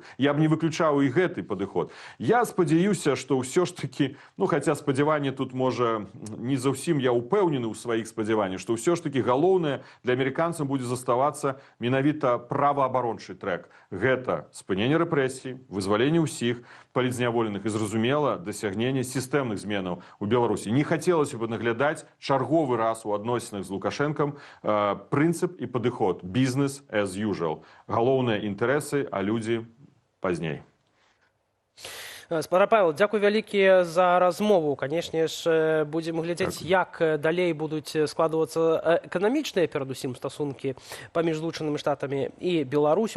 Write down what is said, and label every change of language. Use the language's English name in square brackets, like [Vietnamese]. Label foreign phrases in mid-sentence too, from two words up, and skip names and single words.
[Belarusian] Я б не выключаў і гэты падыход. Я спадзяюся, што ўсё ж такі, хаця спадзяванне тут можа не заўсім, я ўпэўнены ў сваіх спадзяваннях, што ўсё ж такі галоўнае для амерыканцаў будзе заставацца менавіта праваабарончы трэк. Гэта спыненне рэпрэсій, вызваленне ўсіх палітзняволеных і, зразумела, дасягненне сістэмных зменаў у Беларусі. Не хацелася бы наглядаць чарговы раз у адносінах з Лукашэнкам прынцып і падыход [English] «business as usual». [Belarusian] Галоўныя інтарэсы, а людзі пазней. Спадар Павел, дзякуй вялікі за размову. Канешне ж, будзем глядзець, як далей будуць складвацца эканамічныя, перадусім, стасункі паміж Злучанымі Штатамі і Беларусю.